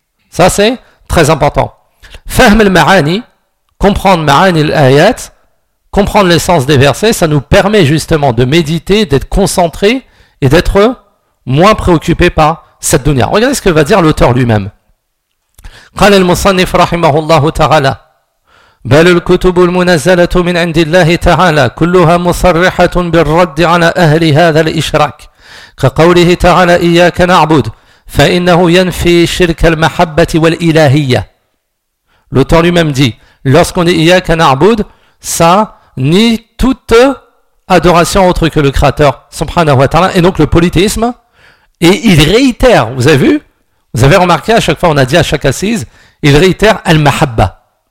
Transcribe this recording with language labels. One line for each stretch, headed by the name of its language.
French: Ça, c'est très important. Fahm al-ma'ani, comprendre ma'ani al-ayat, comprendre l'essence des versets, ça nous permet justement de méditer, d'être concentré et d'être moins préoccupé par cette dunya. Regardez ce que va dire l'auteur lui-même.
Arabic: قال المصنف رحمه الله تعالى بل الكتب المنزلة من عند الله تعالى كلها مصرحة بالرد على أهل هذا الإشراك كقوله تعالى إياك نعبد فإنه ينفي شرك المحبة والإلهية.
French: L'auteur lui-même dit, lorsqu'on dit
Arabic: إياك نعبد,
French: ça nie toute adoration autre que le Créateur, subhanahu wa ta'ala, et donc le polythéisme. Et il réitère, vous avez vu? Vous avez remarqué, à chaque fois, on a dit à chaque assise, il réitère al-mahabba.